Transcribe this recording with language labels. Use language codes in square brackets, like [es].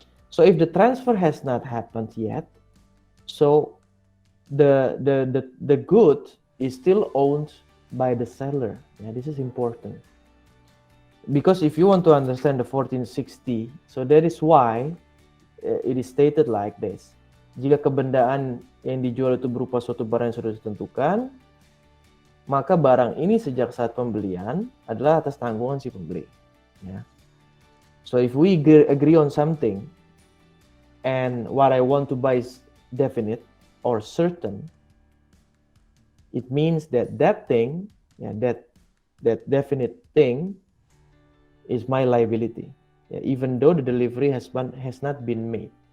[en] So if the transfer has not happened yet, so the good is still owned by the seller. This is important. Because if you want to understand the 1460, so that is why it is stated like this. [id] Jika kebendaan yang dijual itu berupa suatu barang yang sudah ditentukan, maka barang ini sejak saat pembelian adalah atas tanggungan si pembeli. [en] So if we agree on something and what I want to buy is definite or certain, it means that thing, that definite thing is my liability, even though the delivery has not been made.